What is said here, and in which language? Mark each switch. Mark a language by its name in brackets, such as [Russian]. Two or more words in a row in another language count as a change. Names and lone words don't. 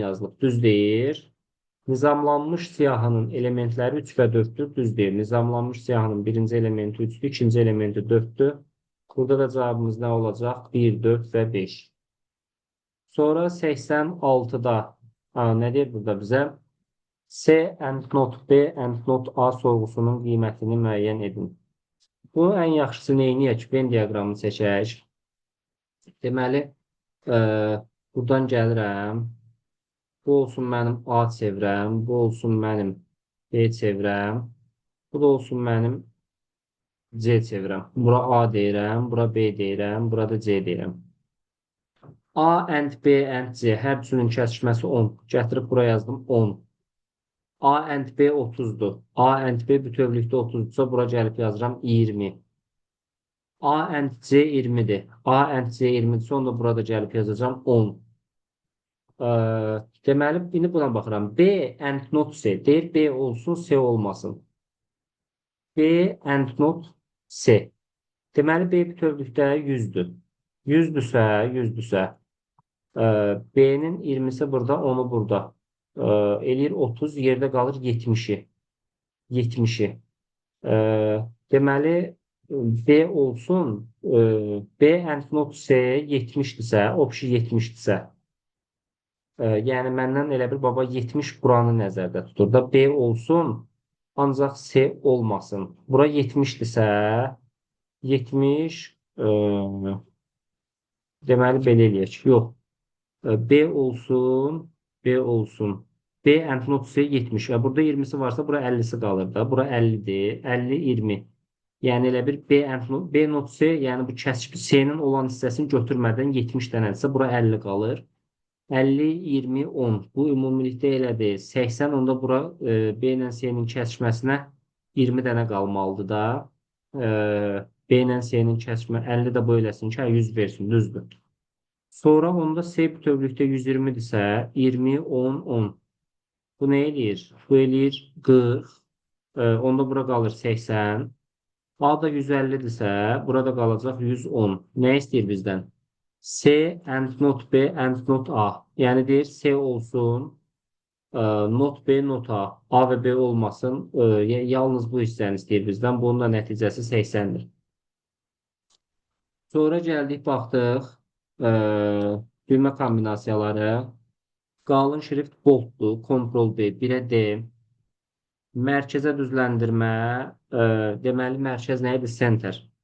[Azerbaijani] Düz deyir. Nizamlanmış siyahının elementləri 3 və 4-dür. Düz deyil. Nizamlanmış siyahının birinci elementi 3'dür, ikinci elementi 4'dür. Burada da cevabımız nə olacaq? 1, 4 və 5. Sonra 86'da nə deyir burada bizə? [English] C and not B and not A [Azerbaijani] sorğusunun qiymətini müəyyən edin. Bunun ən yaxşısı neyini? Venn diaqramını çəkək. Deməli, buradan gəlirəm. Bu olsun mənim A çevrəm. Bu olsun mənim B çevrəm. Bu da olsun mənim C çevrəm. Bura A deyirəm. Bura B deyirəm. Burada C deyirəm. [English] A and B and C [Azerbaijani] hər üçünün kəsişməsi 10. Gətirib bura yazdım 10. [English] A and B [Azerbaijani] 30'dur. [English] A and B [Azerbaijani] bütövlükdə 30'dursa bura gəlib yazıram 20. [English] A and C [Azerbaijani] 20'dir. [English] A and C [Azerbaijani] 20'dirsə onu da burada gəlib yazacağım 10. Deməli, indi buna baxıram. [English] B and not C [Azerbaijani] deyir, B olsun, C olmasın. [English] B and not C. [Azerbaijani] Deməli, B bütövlükdə 100'dür. 100'dürsə, B'nin 20'si burada, 10'u burada. Eləyir 30, yerdə qalır 70'i. 70'i. Deməli, B olsun, [English] B and not C [Azerbaijani] 70'dirsə, opşi 70'dirsə, yəni məndən elə bir baba 70 buranı nəzərdə tutur da B olsun, ancaq C olmasın. Bura 70'dirsə, 70 deməli belə eləyək. Yox. B olsun, B olsun. [English] B and not C 70. [Azerbaijani] Burada 20'si varsa bura 50'si qalır da. Bura 50'dir. 50, 20. Yəni elə bir B not C, yəni bu kəsişmə C-nin olan hissəsini götürmədən 70 dənədirsə, bura 50 qalır. 50, 20, 10. Bu ümumilikdə elədir. 80, onda bura B ilə C-nin kəsişməsinə 20 dənə qalmalıdır da. B ilə C-nin kəsişmə 50 də bu eləsin ki, 100 versin, düzdür. Sonra onda C bütövlükdə 120'dirsə, 20, 10, 10. Bu nə eləyir? Bu eləyir 40. Onda bura qalır 80. A da 150'dirsə, burada qalacaq 110. Nə istəyir bizdən? [English] C and not B and not A. [Azerbaijani] Yəni deyir C olsun, [English] not B, not A. [Azerbaijani] A və B olmasın. Yalnız bu hissəni istəyir bizdən. Bunun da nəticəsi 80'dir. Sonra gəldik, baxdıq düymə kombinasiyaları. Qalın şrift bolddur. Ctrl D, 1'ə D. Mərkəzə düzləndirmə. Deməli, mərkəz nə idi? Center.